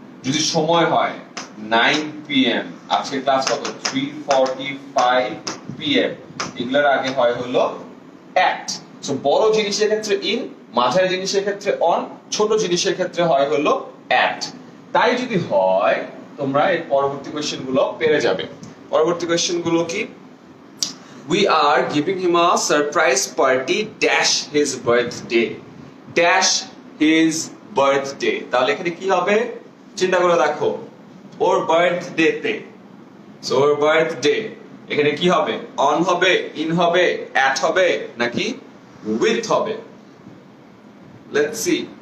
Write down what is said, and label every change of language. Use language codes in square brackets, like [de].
[bn] যদি সময় হয় 9 PM, আজকে ক্লাস কত? 3:45 PM, এগুলোর আগে হয় হলো at। সো বড় জিনিসের ক্ষেত্রে in, মাঝারি জিনিসের ক্ষেত্রে on, ছোট জিনিসের ক্ষেত্রে হয় হলো at। তাই যদি হয় তোমরা এর পরবর্তী কোশ্চেন গুলো পেরে যাবে। পরবর্তী কোশ্চেন গুলো কি? [en] We are giving him a surprise party dash his birthday, dash his birthday। [bn] তাহলে এখানে কি হবে চিন্তা করে দেখো, ওর বার্থডে তে, সো ওর বার্থডে এখানে কি হবে? অন হবে, ইন হবে, অ্যাট হবে নাকি উইথ হবে? [en] Let's see.